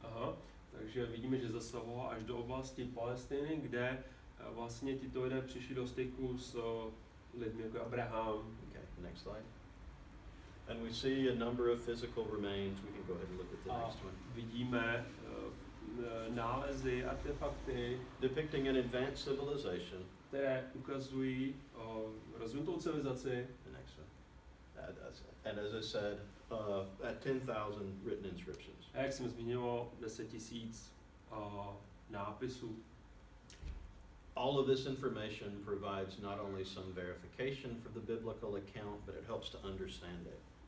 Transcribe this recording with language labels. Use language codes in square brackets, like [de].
[cs] Aha, takže vidíme, že zasahoval až do oblasti Palestiny, kde vlastně tito lidé přišli do styku s lidmi jako Abraham. [en] Okay, next slide. And we see a number of physical remains. We can go ahead and look at the next one. [cs] Vidíme nálezy, artefakty [en] depicting an advanced civilization. [cs] Které ukazují rozvinutou civilizaci. [en] The next one. And as I said, at 10,000 written inscriptions. [cs] A jak jsem zmiňoval, 10 000 nápisů. [en] All of this information provides not only some verification for the biblical account, but it helps to understand it.